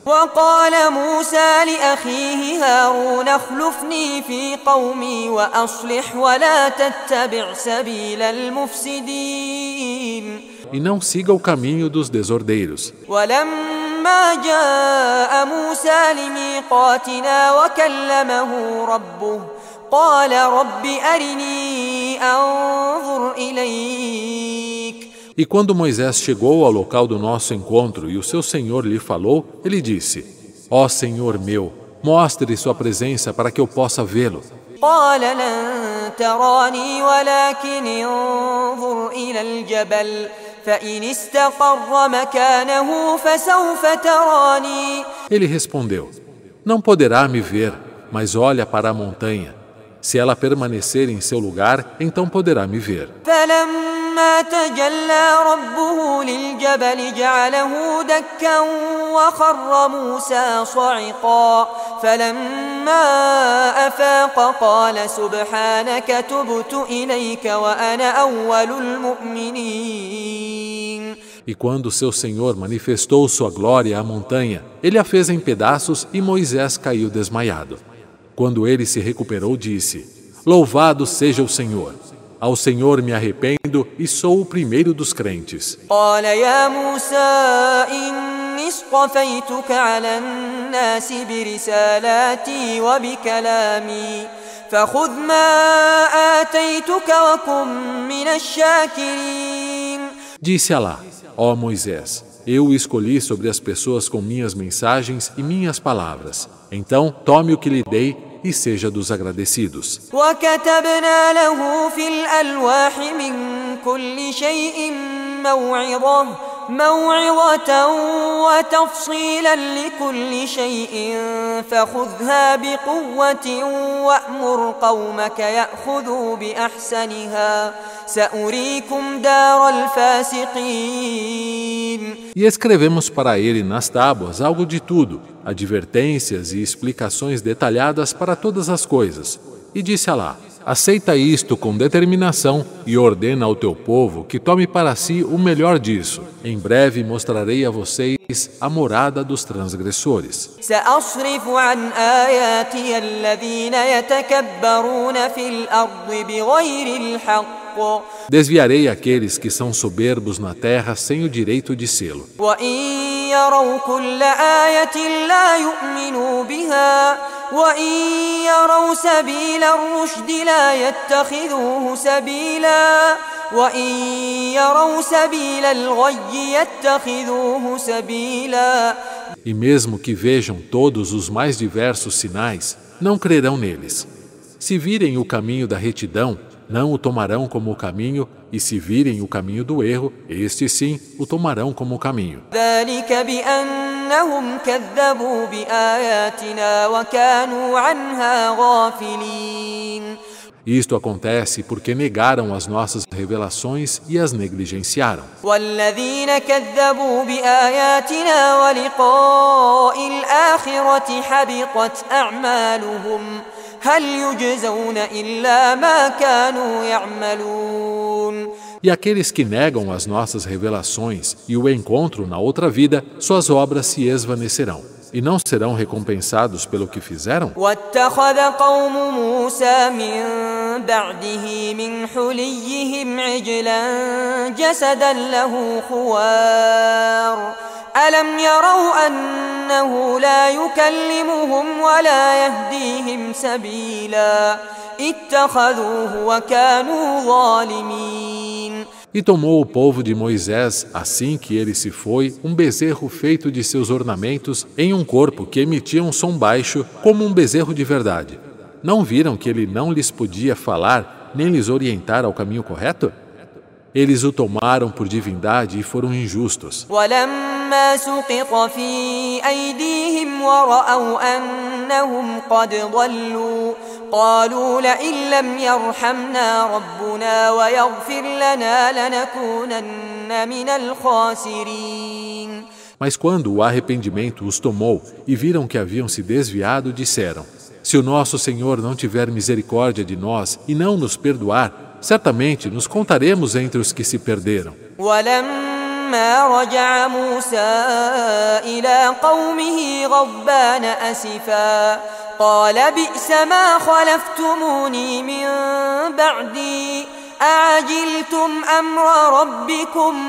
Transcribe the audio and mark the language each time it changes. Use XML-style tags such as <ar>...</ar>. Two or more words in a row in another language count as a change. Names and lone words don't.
<ar>وقال موسى لأخيه هارون اخلفني في قومي وأصلح ولا تتبع سبيل المفسدين.</ar> <pt>E não siga o caminho dos desordeiros.</pt> <ar>ولما جاء موسى لميقاتنا وكلمه ربه قال رب أرني أنظر إليك.</ar> <pt>E quando Moisés chegou ao local do nosso encontro e o seu Senhor lhe falou, ele disse: Ó Senhor meu, mostre sua presença para que eu possa vê-lo.</pt> <ar>قال لن تراني ولكن انظر إلى الجبل فإن استقر مكانه فسوف تراني.</ar> <pt>Ele respondeu: Não poderá me ver, mas olha para a montanha. Se ela permanecer em seu lugar, então poderá me ver.</pt> <ar>فلما تجلى ربه للجبل جعله دكا وخر موسى صعقا فلما أفاق قال سبحانك تبت إليك وأنا أول المؤمنين.</ar> <pt>E quando seu Senhor manifestou sua glória à montanha, ele a fez em pedaços e Moisés caiu desmaiado. Quando ele se recuperou, disse: Louvado seja o Senhor! Ao Senhor me arrependo e sou o primeiro dos crentes.</pt> <ar>قال يا موسى إني اصطفيتك على الناس برسالاتي وبكلامي فخذ ما آتيتك وكن من الشاكرين.</ar> <pt>Disse Alá: Ó Moisés, eu o escolhi sobre as pessoas com minhas mensagens e minhas palavras. Então, tome o que lhe dei e seja dos agradecidos.</pt> <ar>وكتبنا له في الألواح من كل شيء موعظة وتفصيلا لكل شيء فخذها بقوة وأمر قومك يأخذوا بأحسنها سأريكم دار الفاسقين.</ar> <pt>E escrevemos para ele nas tábuas algo de tudo, advertências e explicações detalhadas para todas as coisas. E disse Alá: aceita isto com determinação e ordena ao teu povo que tome para si o melhor disso. Em breve mostrarei a vocês a morada dos transgressores.</pt> <ar>سأصرف عن آياتي الذين يتكبرون في الأرض بغير الحق.</ar> <pt>Desviarei aqueles que são soberbos na terra sem o direito de sê-lo.</pt> <ar>وإن يروا كل آية لا يؤمنوا بها وإن يروا سبيل الرشد لا يتخذوه سبيلا وإن يروا سبيل الغي يتخذوه سبيلا.</ar> <pt>E mesmo que vejam todos os mais diversos sinais, não crerão neles. Se virem o caminho da retidão, não o tomarão como o caminho, e se virem o caminho do erro, este sim o tomarão como o caminho.</pt> <ar>ذلك بأنهم كذبوا بآياتنا وكانوا عنها غافلين.</ar> <pt>Isto acontece porque negaram as nossas revelações e as negligenciaram.</pt> <ar>والذين كذبوا بآياتنا ولقاء الآخرة حبطت أعمالهم هل يجزون إلا ما كانوا يعملون.</ar> <pt>E aqueles que negam as nossas revelações e o encontro na outra vida, suas obras se esvanecerão. E não serão recompensados pelo que fizeram?</pt> <ar>واتخذ قوم موسى من بعده من حليهم عجلا جسدا له خوار ألم يروا أنه لا يكلمهم ولا يهديهم سبيلا اتخذوه وكانوا ظالمين.</ar> <pt>E tomou o povo de Moisés, assim que ele se foi, um bezerro feito de seus ornamentos em um corpo que emitia um som baixo, como um bezerro de verdade. Não viram que ele não lhes podia falar, nem lhes orientar ao caminho correto? Eles o tomaram por divindade e foram injustos.</pt> <ar>ولما سقط في أيديهم ورأوا أنهم قد ضلوا قالوا لئن لم يرحمنا ربنا ويغفر لنا لنكونن من الخاسرين.</ar> <pt>Mas quando o arrependimento os tomou e viram que haviam se desviado, disseram: se o nosso Senhor não tiver misericórdia de nós e não nos perdoar, certamente nos contaremos entre os que se perderam.</pt> <ar>ولما رجع موسى إلى قومه غضبان أسفا قال بئس ما خلفتموني من بعدي أعجلتم أمر ربكم.</ar>